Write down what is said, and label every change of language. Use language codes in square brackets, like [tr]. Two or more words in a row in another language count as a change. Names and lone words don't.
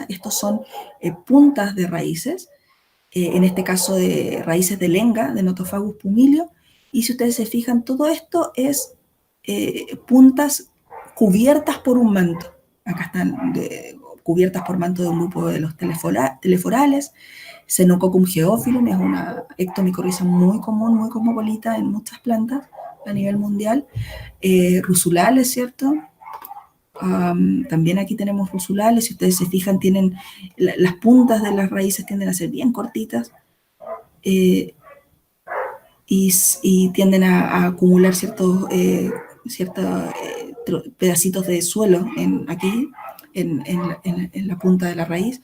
[es] Estos son puntas de raíces, en este caso de raíces de lenga, de Nothofagus pumilio, y si ustedes se fijan, todo esto es puntas cubiertas por un manto. Acá están cubiertas por manto de un grupo de los teleforales. Xenococcus geophilum es una ectomicorriza muy común, muy cosmopolita en muchas plantas a nivel mundial. Rusulales, ¿cierto? También aquí tenemos rusulales, si ustedes se fijan, tienen las puntas de las raíces tienden a ser bien cortitas y tienden a acumular ciertos pedacitos de suelo aquí en la punta de la raíz.